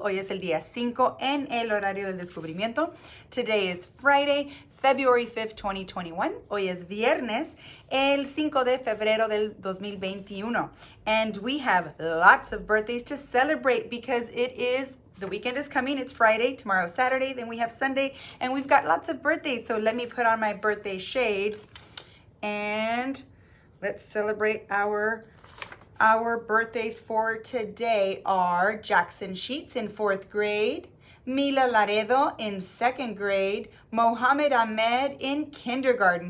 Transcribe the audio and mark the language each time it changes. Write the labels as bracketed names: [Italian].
[Spanish] Hoy es el día 5 en el horario del descubrimiento. [English] Today is Friday, February 5th, 2021. [Spanish] Hoy es viernes, el 5 de febrero del 2021. [English] And we have lots of birthdays to celebrate because the weekend is coming. It's Friday, tomorrow Saturday, then we have Sunday, and we've got lots of birthdays. So let me put on my birthday shades and let's celebrate our birthdays for today are Jackson Sheets in 4th grade, Mila Laredo in 2nd grade, Mohammed Ahmed in kindergarten.